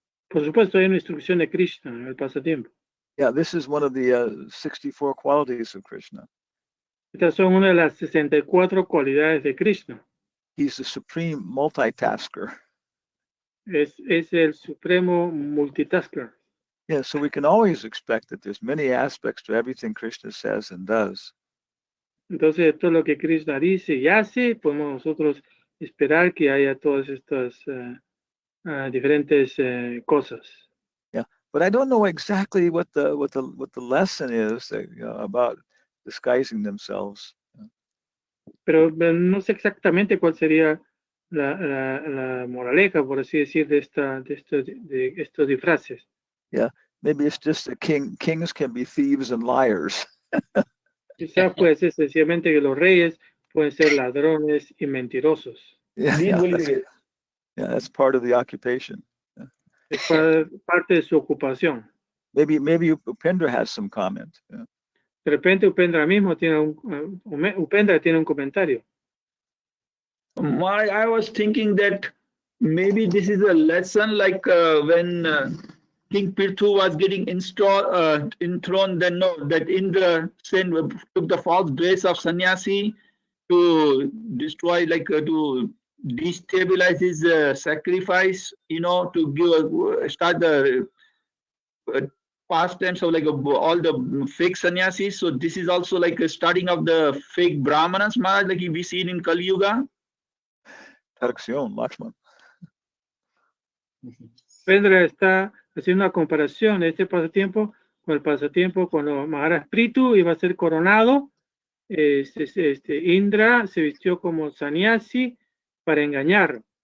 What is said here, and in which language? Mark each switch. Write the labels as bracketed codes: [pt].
[es] Por supuesto, hay una instrucción de Krishna en el pasatiempo. [en] Yeah, this is one of the 64 qualities of Krishna. [es] Estas son una de las 64 cualidades de Krishna. [en] He's the supreme multitasker. [es] Es el supremo multitasker. [en] Yeah, so we can always expect that there's many aspects to everything Krishna says and does. [es] Entonces, todo lo que Krishna dice y hace, podemos nosotros esperar que haya todas estas diferentes cosas. [en] Yeah, but I don't know exactly what the lesson is about disguising themselves. [es] Pero no sé exactamente cuál sería la moraleja, por así decir, de estos disfraces. [en] Yeah, maybe it's just that kings can be thieves and liars. [es] Quizás puede ser sencillamente que los reyes pueden ser ladrones y mentirosos. [en] Yeah, that's part of the occupation. Yeah. [es] Es parte de su ocupación. [en] Maybe Upendra has some comment. Yeah. [es] De repente Upendra mismo tiene Upendra tiene un comentario. [en] I was thinking that maybe this is a lesson like when King Prithu was getting enthroned, then that Indra took the false dress of sannyasi to destroy, to destabilize his sacrifice, to start the pastimes of all the fake sannyasis. So this is also like a starting of the fake brahmanas, Maharaj, like we see in Kali Yuga. [es] Traducción, Lakshman. Pendra está haciendo una comparación de este pasatiempo con el pasatiempo cuando Maharaj Prithu iba a ser coronado. Indra se vistió como sannyasi para engañarlo.